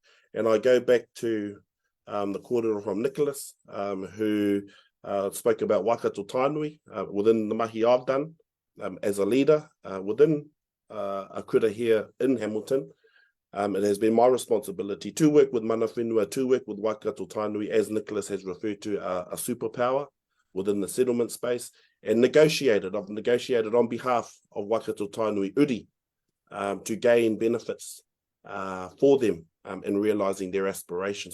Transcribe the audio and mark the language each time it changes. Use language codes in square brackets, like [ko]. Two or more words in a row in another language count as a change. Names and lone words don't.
[en] And I go back to the kōrero from Nicholas, who spoke about Waikato Tainui within the mahi I've done as a leader within a kura here in Hamilton. It has been my responsibility to work with [mi] mana whenua, [en] to work with Waikato Tainui, as Nicholas has referred to, a superpower within the settlement space, and negotiated. I've negotiated on behalf of Waikato Tainui Uri to gain benefits for them in realising their aspirations.